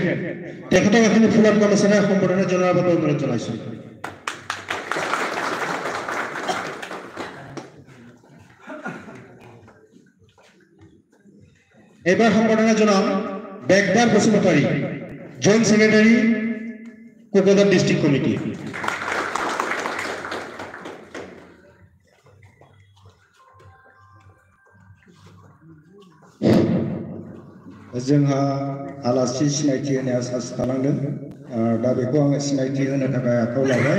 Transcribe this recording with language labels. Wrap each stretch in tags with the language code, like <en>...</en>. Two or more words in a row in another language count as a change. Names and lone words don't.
<as>তেখেতক এখন ফুলাম গামোচাৰে সম্বৰ্ধনা জনোৱাৰ বাবে অনুৰোধ জনাইছোঁ। এবাৰ সম্বৰ্ধনা জনাম বেগদাৰ বসুমতাৰী জইণ্ট ছেক্ৰেটাৰী কোকৰাঝাৰ ডিষ্ট্ৰিক্ট কমিটি।</as> <brx>जोंहा आलासि सिनायथि होनाया सासे थालांदों। दा बेखौ आङो सिनायथि होनो थाखाय आखायाव लाबाय।</brx>